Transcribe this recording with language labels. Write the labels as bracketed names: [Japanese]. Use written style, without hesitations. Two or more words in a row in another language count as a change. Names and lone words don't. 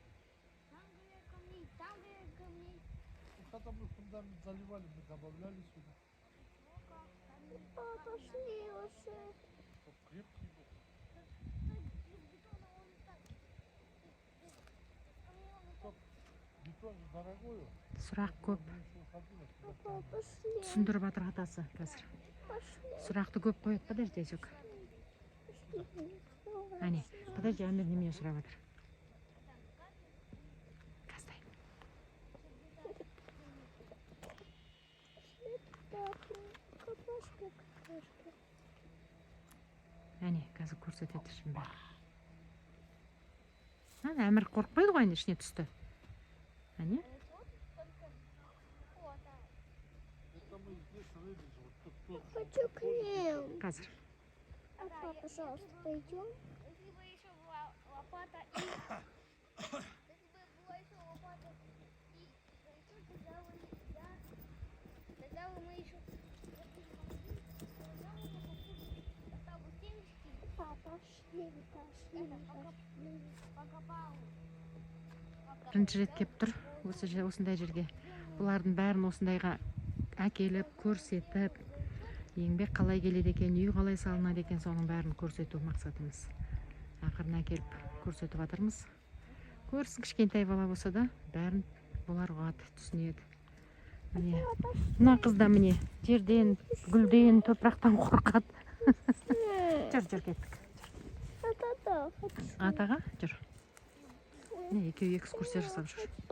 [Russian] Когда мы фундамент заливали, мы добавляли сюда. Пошли уже. Чтоб крепкий был. Чтоб бетон же дорогой. [Kazakh] Сұрақ көп. [Russian] Пошли. [Kazakh] Түсіндіріп жатыр атасы қазір. Сұрақты көп қояды. Подожди, Азюк. Әне, подожди, Әмір немене сұрап жатыр. Қаздай. Әне, қазір көрсетеді шын бәрі. Әмір қорқпайды ғой, ішіне түсті. Әне? [Russian] Хочу к ним. [Kazakh] Қазір. [Russian] Папа, пожалуйста, пойдем. Если бы еще была лопата и... Если бы была еще лопата и... Тогда бы мы еще... [Kazakh] Бірінші рет кеп тұр осындай жерге. Бұлардың бәрін осындайға әкеліп, көрсетіп, еңбек қалай келеді екен, үй қалай салынады екен, соның бәрін көрсету мақсатымыз. Ақырын әкеліп көрсетіп жатырмыз. Көрсін, кішкентай бала болса да, бәрін бұлар ұғады, түсінеді. Міне, мына қыз да міне, жерден, гүлден, топырақтан қорқады. Жүр кеттік. Атаға жүр. Екеуі экскурсия жасап жүр.